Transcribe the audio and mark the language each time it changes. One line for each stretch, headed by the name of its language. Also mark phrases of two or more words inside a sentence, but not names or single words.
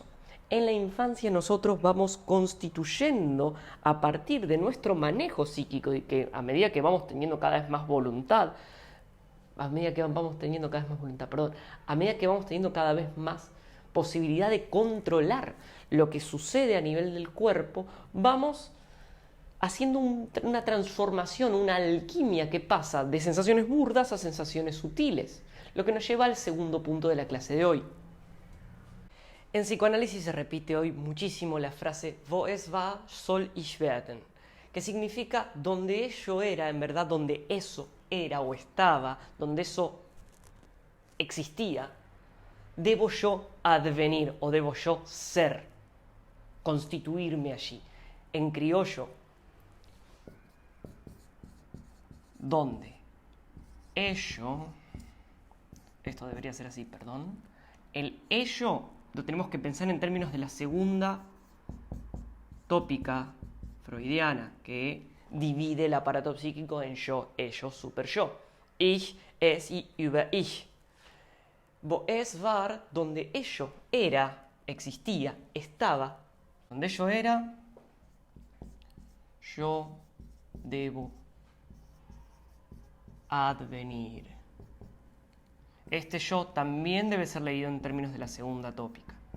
Spanish: En la infancia nosotros vamos constituyendo a partir de nuestro manejo psíquico y que a medida que vamos teniendo cada vez más voluntad, a medida que vamos teniendo cada vez más posibilidad de controlar lo que sucede a nivel del cuerpo, vamos haciendo una transformación, una alquimia que pasa de sensaciones burdas a sensaciones sutiles, lo que nos lleva al segundo punto de la clase de hoy. En psicoanálisis se repite hoy muchísimo la frase
German: "Wo es war, soll ich werden",
Spanish: que significa donde ello era, en verdad donde eso era o estaba, donde eso existía, debo yo advenir o debo yo ser, constituirme allí. En criollo, donde ello, esto debería ser así, perdón, el ello lo tenemos que pensar en términos de la segunda tópica freudiana, que divide el aparato psíquico en yo, ello, super yo.
German: Ich, es y über ich. Wo es war,
Spanish: donde ello era, existía, estaba. Donde ello era, yo debo advenir. Este yo también debe ser leído en términos de la segunda tópica.